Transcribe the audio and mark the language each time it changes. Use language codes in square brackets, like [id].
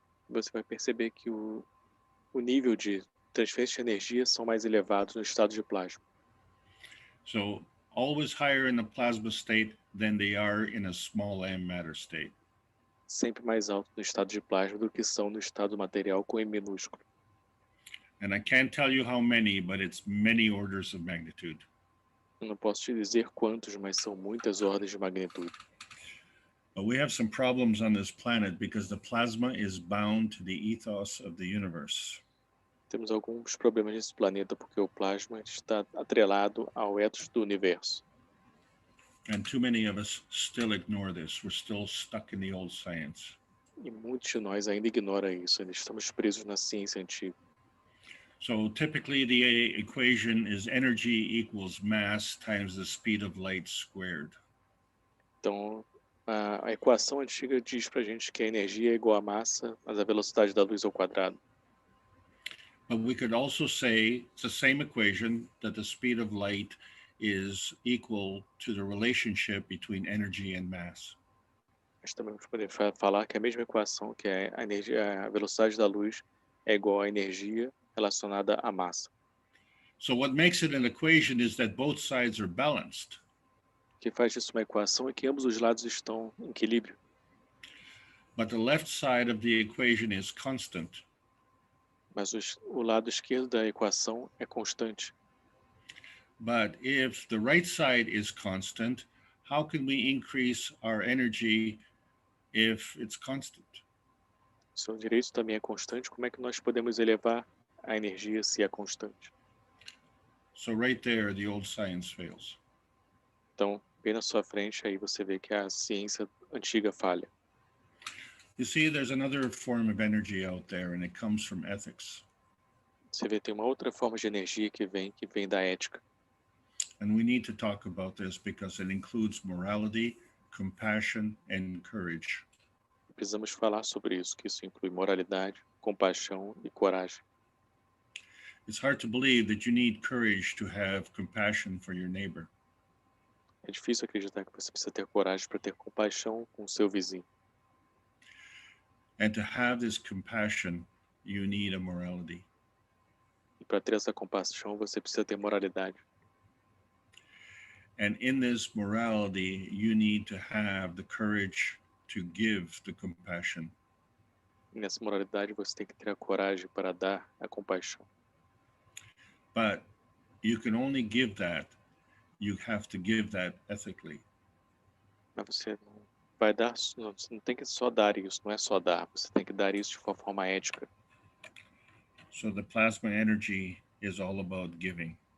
[pt] Você vai perceber que o nível de transferência de energia são mais elevados no estado de plasma. [en] So always higher in the plasma state than they are in a small m matter state. [pt] Sempre mais alto no estado de plasma do que são no estado material com M minúsculo. [en] And I can't tell you how many, but it's many orders of magnitude. [pt] Eu não posso te dizer quantos, mas são muitas ordens de magnitude. [en] But we have some problems on this planet because the plasma is bound to the ethos of the universe. [pt] Temos alguns problemas nesse planeta porque o plasma está atrelado ao ethos do universo. [en] And too many of us still ignore this. We're still stuck in the old science. [pt] E muitos de nós ainda ignoram isso, ainda estamos presos na ciência antiga. [en] So typically the equation is energy equals mass times the speed of light squared. [pt] Então, a equação antiga diz pra gente que a energia é igual à massa, mas a velocidade da luz ao quadrado. [en] But we could also say it's the same equation, that the speed of light is equal to the relationship between energy and mass. [pt] Mas também vamos poder falar que a mesma equação, que é a energia, a velocidade da luz, é igual à energia relacionada à massa. [en] So what makes it an equation is that both sides are balanced. [pt] O que faz disso uma equação é que ambos os lados estão em equilíbrio. [en] But the left side of the equation is constant. [pt] Mas o lado esquerdo da equação é constante. [en] But if the right side is constant, how can we increase our energy if it's constant? [pt] Se o direito também é constante, como é que nós podemos elevar a energia se é constante? [en] So right there, the old science fails. [pt] Então, bem na sua frente, aí você vê que a ciência antiga falha. [en] You see, there's another form of energy out there, and it comes from ethics. [pt] Você vê, tem uma outra forma de energia que vem da ética. [en] And we need to talk about this because it includes morality, compassion, and courage. [pt] Precisamos falar sobre isso, que isso inclui moralidade, compaixão e coragem. [en] It's hard to believe that you need courage to have compassion for your neighbor. [pt] É difícil acreditar que você precisa ter coragem para ter compaixão com o seu vizinho. [en] And to have this compassion, you need a morality. [pt] E para ter essa compaixão, você precisa ter moralidade. [en] And in this morality, you need to have the courage to give the compassion. [pt] E nessa moralidade, você tem que ter a coragem para dar a compaixão. [en] But you can only give that. You have to give that ethically. [pt] Mas você não vai dar, você não tem que só dar isso, não é só dar, você tem que dar isso de uma forma ética. [en] So the plasma energy is all about giving.